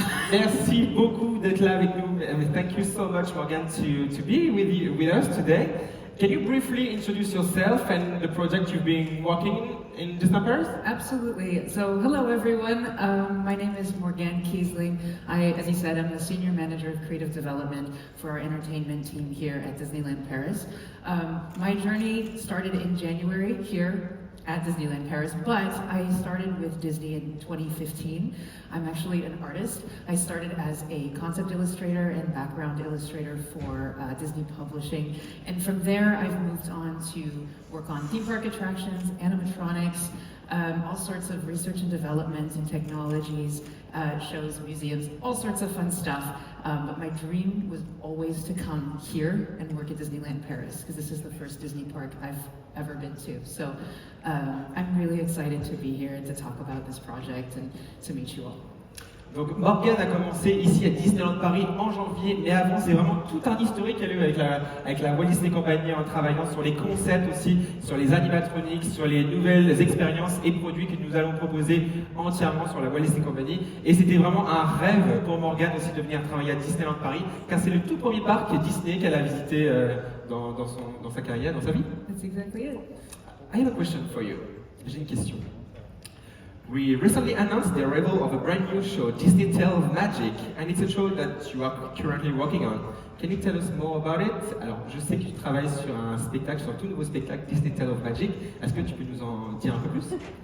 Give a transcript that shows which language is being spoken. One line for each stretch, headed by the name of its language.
French: Merci beaucoup d'être là avec nous.
English: Thank you so much, Morgan, to be with us today. Can you briefly introduce yourself and the project you've been working in Disney Paris? Absolutely. So, hello everyone. My name is Morgan Kiesling. As you said, I'm the Senior Manager of Creative Development for our entertainment team here at Disneyland Paris. My journey started in January here at Disneyland Paris, but I started with Disney in 2015. I'm actually an artist. I started as a concept illustrator and background illustrator for Disney Publishing, and from there I've moved on to work on theme park attractions, animatronics, all sorts of research and development and technologies, shows, museums, all sorts of fun stuff. But my dream was always to come here and work at Disneyland Paris, because this is the first Disney park I've ever been to. So I'm really excited to be here and to talk about this project and to meet you all.
French: Donc Morgan a commencé ici à Disneyland Paris en janvier, mais avant c'est vraiment tout un historique qu'elle a eu avec la Walt Disney Company en travaillant sur les concepts aussi, sur les animatronics, sur les nouvelles expériences et produits que nous allons proposer entièrement sur la Walt Disney Company. Et c'était vraiment un rêve pour Morgan aussi de venir travailler à Disneyland Paris, car c'est le tout premier parc Disney qu'elle a visité dans sa carrière, dans sa vie.
English: That's exactly it. I have a question for you.
French: J'ai une question.
English: We recently announced the arrival of a brand new show, Disney Tale of Magic, and it's a show that you are currently working on. Can you tell us more about it?
French: Alors, je sais que tu travailles sur un spectacle, sur un tout nouveau spectacle, Disney Tale of Magic. Est-ce que tu peux nous en dire un peu plus?